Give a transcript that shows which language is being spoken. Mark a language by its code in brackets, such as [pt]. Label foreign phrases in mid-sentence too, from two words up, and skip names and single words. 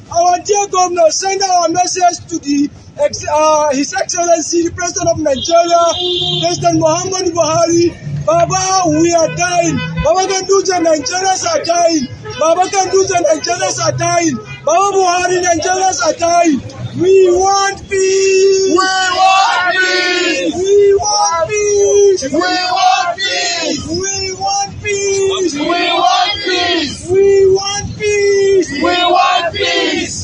[en] Our dear governor, send our message to His Excellency, the President of Nigeria, President Muhammadu Buhari. Baba, we are dying. Baba Ganduja, Nigerians are dying. Baba Ganduja, Nigerians are dying. Baba Buhari, Nigerians are dying. We want peace. We want peace. We want peace. We want peace. We want peace. We want peace. We want peace. We want peace.